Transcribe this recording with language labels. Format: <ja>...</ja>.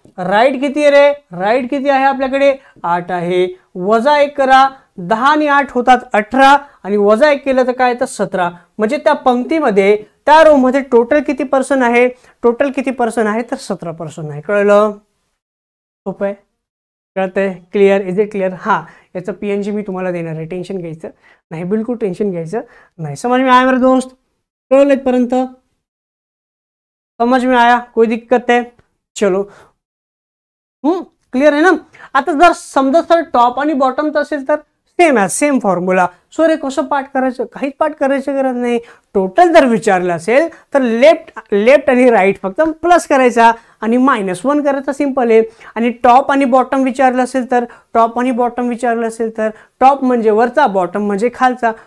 <mr>Right किती आहे रे, right किती आहे आपल्याकडे 8 आहे, वजा 1 करा, 10 आणि 8 होतात 18 आणि वजा 1 केलं तर काय तर 17. म्हणजे त्या पंक्तीमध्ये त्या रो मध्ये टोटल किती पर्सन आहे, टोटल किती पर्सन आहे तर 17 पर्सन आहे. कळलं, सोपं आहे, कळतंय, क्लिअर,</mr> <en>Is it clear.</en> <mr>हा, याचं PNG मी तुम्हाला देणार आहे, टेन्शन घ्यायचं नाही, बिलकुल टेन्शन घ्यायचं नाही.</mr> <hi>समझ में आया मेरे दोस्त,</hi> <mr>कळलं इथपर्यंत,</mr> <hi>समझ में आया, कोई दिक्कत है, चलो</hi> <mr>क्लिअर आहे ना. आता जर समजा सर टॉप आणि बॉटम असेल तर सेम आहे, सेम फॉर्म्युला. सो रे कसं पाठ करायचं, काहीच पाठ करायची गरज नाही. टोटल जर विचारलं असेल तर लेफ्ट आणि राईट फक्त प्लस करायचा आणि -1 करायचा, सिंपल आहे. आणि टॉप आणि बॉटम विचारलं असेल तर टॉप आणि बॉटम विचारलं असेल तर टॉप म्हणजे वरचा, बॉटम म्हणजे खालचा.</mr>